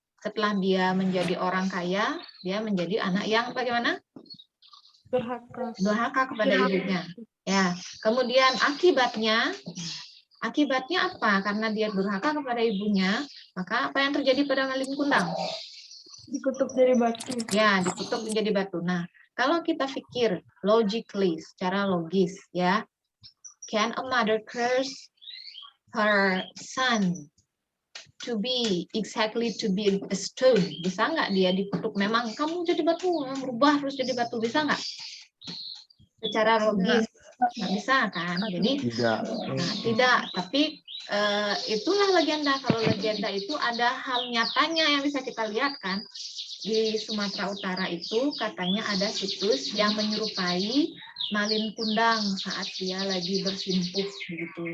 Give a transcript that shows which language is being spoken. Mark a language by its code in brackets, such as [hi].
[id] Setelah dia menjadi orang kaya, dia menjadi anak yang bagaimana? Durhaka kepada ibunya. Ya, kemudian akibatnya apa? Karena dia durhaka kepada ibunya, maka apa yang terjadi pada Malin Kundang? Dikutuk jadi batu. Ya, dikutuk menjadi batu. Nah, kalau kita pikir logically, secara logis, ya, [en] can a mother curse her son to be exactly to be a stone? [id] Bisa nggak dia dikutuk? Memang kamu jadi batu, berubah terus jadi batu, bisa nggak? Secara logis nggak bisa kan? Jadi tidak. Tapi itulah legenda. Kalau legenda itu ada hal nyatanya yang bisa kita lihat kan. Di Sumatera Utara itu katanya ada situs yang menyerupai Malin Kundang saat dia lagi bersimpuh begitu.